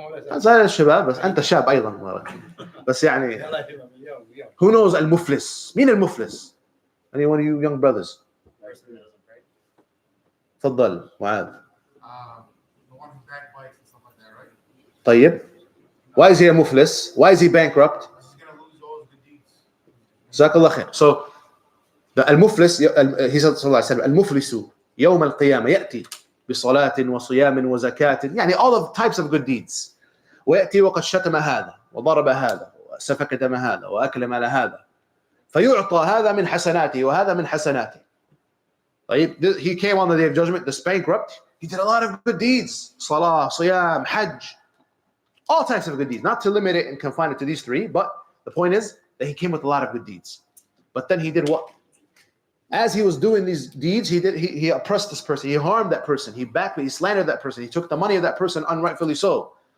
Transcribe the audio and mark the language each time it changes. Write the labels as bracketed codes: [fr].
[ar] هذا الشباب بس أنت شاب أيضا بس يعني [en] who knows [ar] المفلس؟ مين المفلس؟ [en] Any one of you young brothers? [ar] تفضل معاذ. [en] The one who back bikes and stuff like that, right? طيب. Why is he a muflis? Why is he bankrupt? He's gonna lose all his good deeds. [ar] جزاك الله خير. [en] So the [ar] المفلس, [en] he said [ar] صلى الله عليه وسلم, المفلس يوم القيامة يأتي بصلاة وصيام وزكاة, يعني [en] all of types of good deeds. [ar] ويأتي وقد شتم هذا وضرب هذا وسفك دم هذا وأكل مال هذا فيعطى هذا من حسناته وهذا من حسناته. [en] طيب, he came on the day of judgment, this bankrupt, he did a lot of good deeds, Salah, Siyam, Hajj, all types of good deeds, not to limit it and confine it to these three, but the point is that he came with a lot of good deeds. But then he did what? As he was doing these deeds, he oppressed this person, he harmed that person, he slandered that person, he took the money of that person unrightfully so.